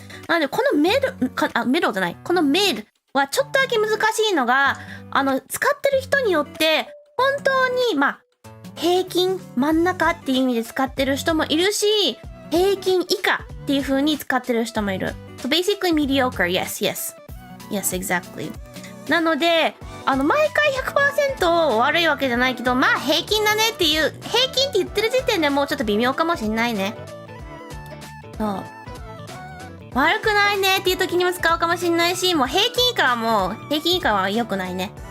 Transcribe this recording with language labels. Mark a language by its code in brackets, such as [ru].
[ja] なので、このミドじゃない。このmidはちょっとだけ難しいのが、使ってる人によって、本当に、平均、真ん中っていう意味で使ってる人もいるし、平均以下っていう風に使ってる人もいる。 [en] So basically mediocre, yes, exactly. [ja] なので、毎回 100% 悪いわけじゃないけど、平均だねっていう、平均って言ってる時点でもうちょっと微妙かもしんないね。そう。悪くないねっていう時にも使うかもしんないし、もう平均以下は良くないね。